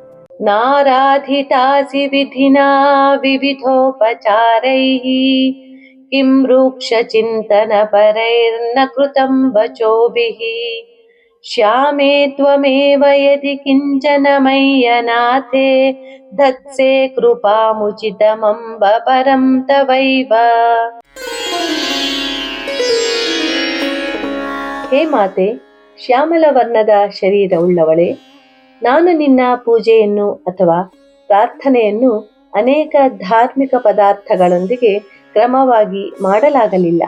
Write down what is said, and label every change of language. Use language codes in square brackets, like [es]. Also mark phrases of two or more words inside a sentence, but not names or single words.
[sa] नाराधितासि विधिना विविधोपचारैः किं रूक्षचिन्तनपरैर्न कृतं वचोभिः श्यामे त्वमेव यदि किञ्चन मय्यनाथे धत्से कृपामुचितमम्ब परं तवैव. [kn] ಹೇ ಮಾತೆ, ಶ್ಯಾಮಲ ವರ್ಣದ ಶರೀರವುಳ್ಳವಳೆ, ನಾನು ನಿನ್ನ ಪೂಜೆಯನ್ನು ಅಥವಾ ಪ್ರಾರ್ಥನೆಯನ್ನು ಅನೇಕ ಧಾರ್ಮಿಕ ಪದಾರ್ಥಗಳೊಂದಿಗೆ ಕ್ರಮವಾಗಿ ಮಾಡಲಾಗಲಿಲ್ಲ.